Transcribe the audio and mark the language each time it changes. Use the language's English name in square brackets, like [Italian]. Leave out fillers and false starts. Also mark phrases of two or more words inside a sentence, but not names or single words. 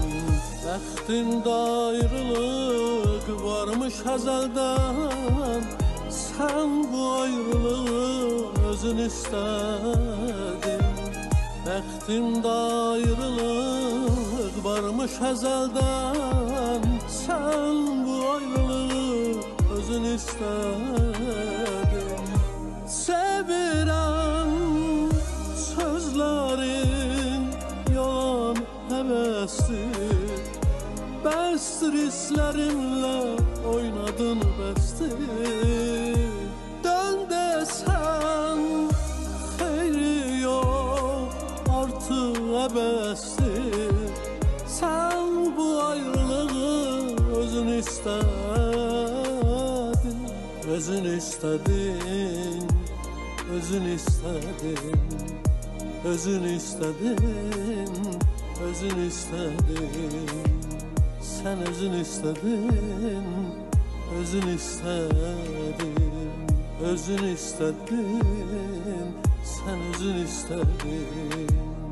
[Azerbaijani] Bəxtimdə ayrılık varmış əzəldən, [Turkish] sen bu ayrılığı özün istedin. [Azerbaijani] Bəxtimdə ayrılık varmış əzəldən, [Turkish] sen bu ayrılığı özün istedin. [Azerbaijani] Sevirəm sözlərin yalan həvəsdir, bəsdir hisslərimlə oynadın bəsdir. Dön desən xeyri yox, artıq əbəsdir. Sən bu ayrılığı özün istədin, özün istədin, özün istədin, özün istədin, özün istədin. [Turkish] Sen özün istedin, özün istedin, özün istedin, sen özün istedin.